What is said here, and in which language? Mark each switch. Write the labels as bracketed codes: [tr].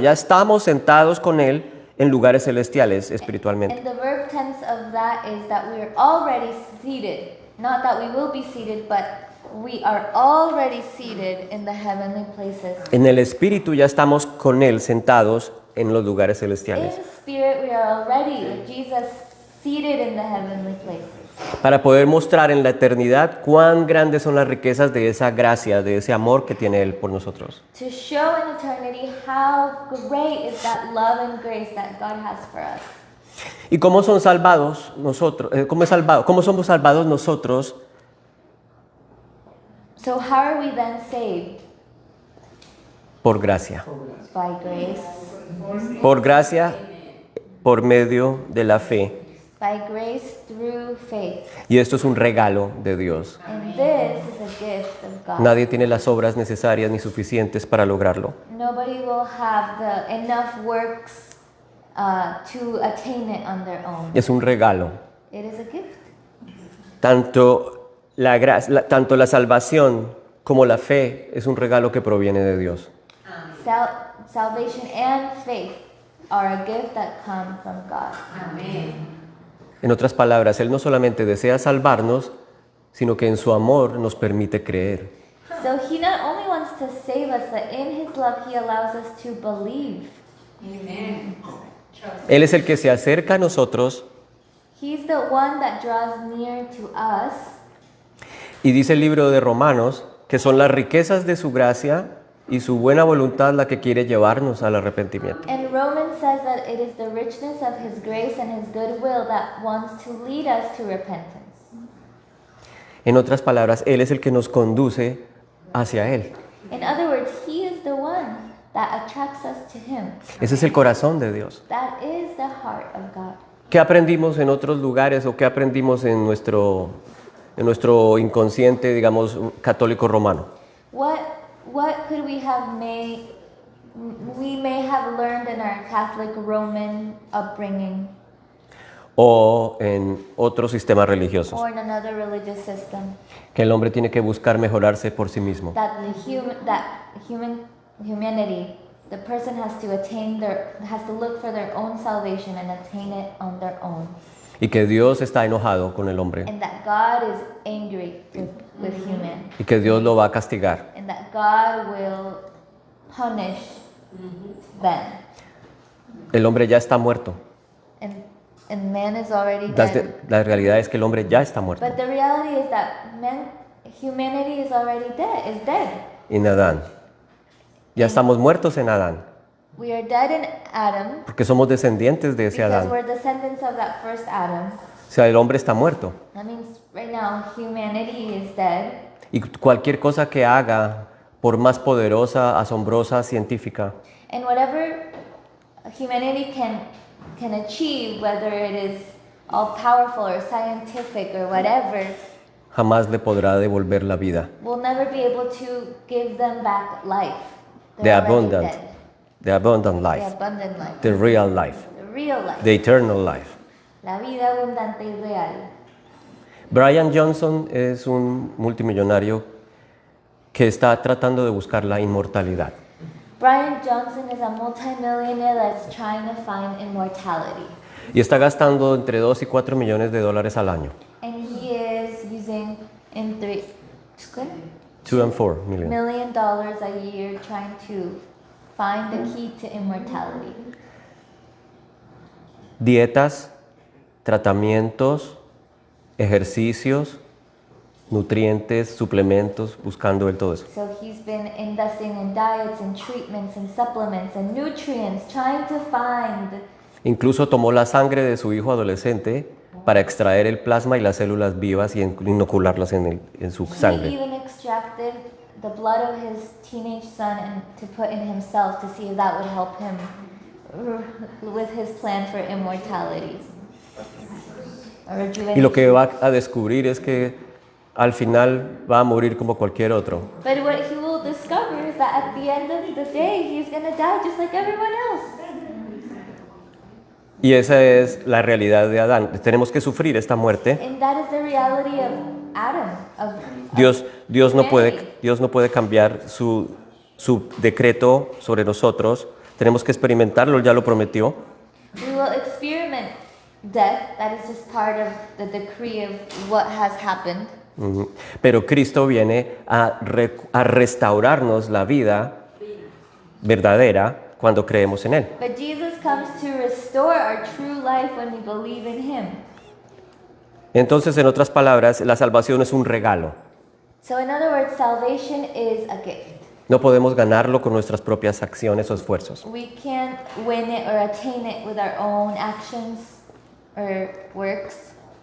[es] Ya estamos sentados con Él en lugares celestiales espiritualmente. [en] And the verb tense of that is that we are already seated. Not that we will be seated, but we are already seated in the heavenly places. [es] En el espíritu ya estamos con Él sentados en los lugares [en] In [es] celestiales. [en] spirit, we are already, like Jesus, seated in the heavenly places. [es] Para poder mostrar en la eternidad cuán grandes son las riquezas de esa gracia, de ese amor que tiene Él por nosotros. [en] To show in eternity how great is that love and grace that God has for us. [es] ¿Y cómo son salvados nosotros? ¿Cómo somos salvados nosotros? [en] So how are we then saved? [es] Por gracia. [en] By grace. [es] Por gracia, por medio de la fe. [en] By grace through faith. [es] Y esto es un regalo de Dios. [en] And this is a gift of God. [es] Nadie tiene las obras necesarias ni suficientes para lograrlo. [en] Nobody will have the enough works to attain it on their own. [es] Es un regalo. [en] It is a gift. [es] Tanto la salvación como la fe es un regalo que proviene de Dios. [en] Salvation and faith are a gift that come from God. [es] En otras palabras, Él no solamente desea salvarnos, sino que en su amor nos permite creer. [en] So He not only wants to save us, but in His love He allows us to believe. [es] Él es el que se acerca a nosotros [en] He's the one that draws near to us. [es] y dice el libro de Romanos que son las riquezas de su gracia y su buena voluntad la que quiere llevarnos al arrepentimiento. [en] And Romans says that it is the richness of His grace and His goodwill that wants to lead us to repentance. [es] En otras palabras, Él es el que nos conduce hacia Él. [en] In other words, He is the one that attracts us to Him. [es] Ese es el corazón de Dios. [en] That is the heart of God. [es] ¿Qué aprendimos en otros lugares o qué aprendimos en nuestro inconsciente, digamos, católico romano? [en] What could we may have learned in our Catholic Roman upbringing [es] O en otros sistemas religiosos. [en] or in another religious system [es] Que el hombre tiene que buscar mejorarse por sí mismo. [en] that humanity, the person has to look for their own salvation and attain it on their own, [es] Y que Dios está enojado con el hombre. [en] and that God is angry with human, [es] Y que Dios lo va a castigar. [en] and that God will punish them, [es] El hombre ya está muerto. [en] and man is already dead. [es] La realidad es que el hombre ya está muerto. [en] But the reality is that humanity is already dead. [es] En Adán. Ya estamos muertos en Adán. [en] We are dead in Adam [es] Porque somos descendientes de ese [en] because [es] Adán. [en] we're descendants of that first Adam. [es] O sea, el hombre está muerto. [en] That means right now humanity is dead. [es] Y cualquier cosa que haga, por más poderosa, asombrosa, científica, [en] And whatever humanity can achieve, whether it is all powerful or scientific or whatever, [es] jamás le podrá devolver la vida. [en] will never be able to give them back life. The They're already abundant, dead. the abundant The life, abundant life. the real life, The real life. the eternal life. [es] La vida abundante y real. Brian Johnson es un multimillonario que está tratando de buscar la inmortalidad. [en] Brian Johnson is a multimillionaire that's trying to find immortality. [es] Y está gastando entre 2 y 4 millones de dólares al año. [en] And he is using in three, $2 and $4 million. $1 million a year trying to find the key to immortality. [es] Dietas, tratamientos, ejercicios, nutrientes, suplementos, buscando él todo eso. [en] So he's been investing in diets and treatments and supplements and nutrients, trying to find. [es] Incluso tomó la sangre de su hijo adolescente para extraer el plasma y las células vivas y inocularlas en su [en] He [es] sangre. [en] even extracted the blood of his teenage son and to put in himself to see if that would help him with his plan for immortality. [es] Y lo que va a descubrir es que al final va a morir como cualquier otro. [en] But what he will discover is that at the end of the day, he's going to die just like everyone else. [es] Y esa es la realidad de Adán. Tenemos que sufrir esta muerte. [en] And that is the reality of Adam. [es] Dios no puede cambiar su decreto sobre nosotros. Tenemos que experimentarlo, Él ya lo prometió. [en] We will experiment death. That is just part of the decree of what has happened. [es] Pero Cristo viene a restaurarnos la vida verdadera cuando creemos en Él. [en] But Jesus comes to restore our true life when we believe in Him. [es] Entonces, en otras palabras, la salvación es un regalo. [en] So in other words, salvation is a gift. [es] No podemos ganarlo con nuestras propias acciones o esfuerzos. [en] We can't win it or attain it with our own actions or works.